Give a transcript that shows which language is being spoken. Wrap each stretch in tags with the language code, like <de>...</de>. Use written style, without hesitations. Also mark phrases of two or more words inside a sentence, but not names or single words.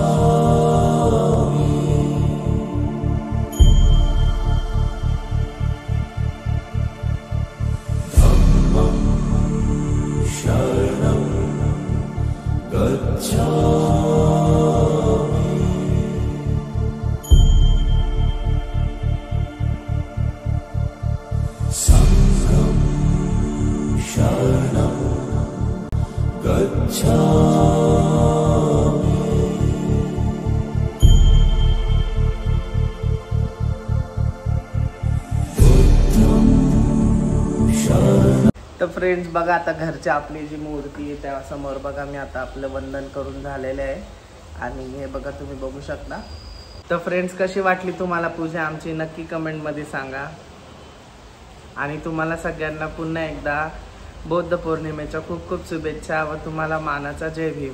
<pi>धम्मं शरणं गच्छामि संघं शरणं गच्छामि. बुद्धं शरणं.</pi> <mr>तर फ्रेंड्स बघा, आता घरची आपली जी मूर्ती आहे त्या समोर बघा मी आता आपलं वंदन करून झालेलं आहे आणि हे बघा तुम्ही बघू शकता. तर फ्रेंड्स कशी वाटली तुम्हाला पूजा आमची नक्की कमेंटमध्ये सांगा. आणि तुम्हाला सगळ्यांना पुन्हा एकदा बौद्ध पौर्णिमेच्या खूप खूप शुभेच्छा व तुम्हाला मानाचा जय भीम.</mr>